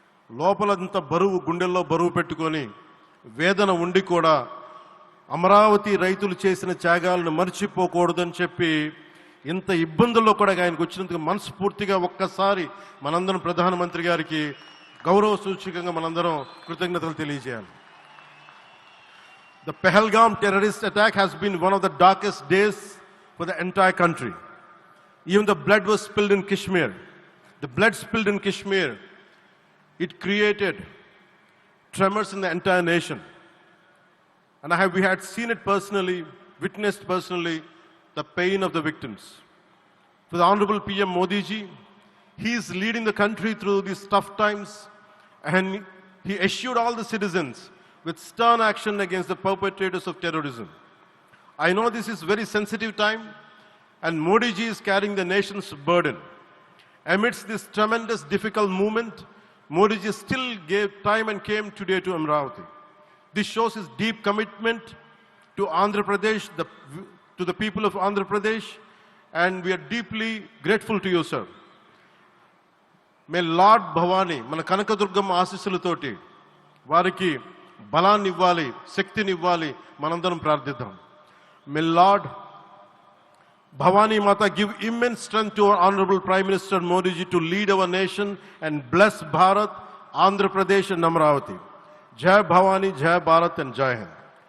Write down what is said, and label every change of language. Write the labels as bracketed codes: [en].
[te] లోపలంత బరువు, గుండెల్లో బరువు పెట్టుకొని వేదన ఉండి కూడా అమరావతి రైతులు చేసిన త్యాగాలను మర్చిపోకూడదని చెప్పి ఇంత ఇబ్బందుల్లో కూడా ఆయనకు వచ్చినందుకు మనస్ఫూర్తిగా ఒక్కసారి మనందరం ప్రధానమంత్రి గారికి గౌరవ సూచకంగా మనందరం కృతజ్ఞతలు తెలియజేయాలి. [en] The Pahalgam terrorist attack has been one of the darkest days for the entire country. Even the blood was spilled in Kashmir. The blood spilled in Kashmir, it created tremors in the entire nation. And we had seen it personally, witnessed personally, the pain of the victims. For the Honorable PM Modi ji, he is leading the country through these tough times, and he assured all the citizens with stern action against the perpetrators of terrorism. I know this is very sensitive time, and Modi ji is carrying the nation's burden. Amidst this tremendous difficult movement, Modi ji still gave time and came today to Amravati. This shows his deep commitment to Andhra Pradesh, to the people of Andhra Pradesh, and we are deeply grateful to you, sir. May Lord Bhavani, [te] మన కనకదుర్గమ్మ ఆశీస్సులతోటి వారికి బలాన్ని ఇవ్వాలి, శక్తిని ఇవ్వాలి, మనందరం ప్రార్థిద్దాం. [en] May Lord Bhavani Mata give immense strength to our Honorable Prime Minister Modi ji to lead our nation and bless Bharat, Andhra Pradesh and Amravati. Jai Bhavani, Jai Bharat and Jai Hind.